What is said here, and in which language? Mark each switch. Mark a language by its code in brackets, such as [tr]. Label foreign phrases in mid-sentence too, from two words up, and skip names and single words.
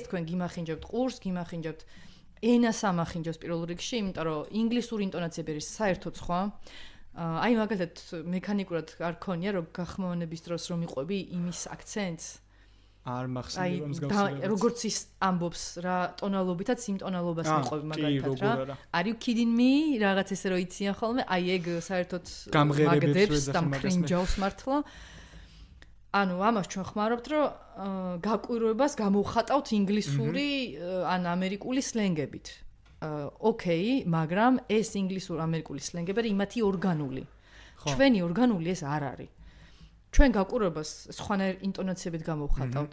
[ka] ეს თქვენ გიმახინჯებთ ყურს, გიმახინჯებთ ენას ამახინჯებს პირველ რიგში, იმიტომ რომ ინგლისური ინტონაციები არის საერთოდ სხვა. აი მაგალითად მექანიკურად არ ქონია რომ გახმოვანების დროს რომ იყვები იმის აქცენტს არ მახსენდება მსგავსი როგორც ის ამბობს რა ტონალობითაც იმ ტონალობას მიყვები მაგალითად რა [en] are you kidding me [ka] რაღაც ესე რომ იციან ხოლმე აი ეგ საერთოდ მაგდებს და მკრინჯავს მართლა ანუ ამას ჩვენ ხმარობთ რომ გაკვირვებას გამოვხატავთ ინგლისური ან ამერიკული სლენგებით ოკეი მაგრამ ეს ინგლისური ამერიკული სლენგები იმათი ორგანული ჩვენი ორგანული ეს არ არის ჩვენ გაკვირვებას სხვანაირ ინტონაციებით გამოვხატავთ.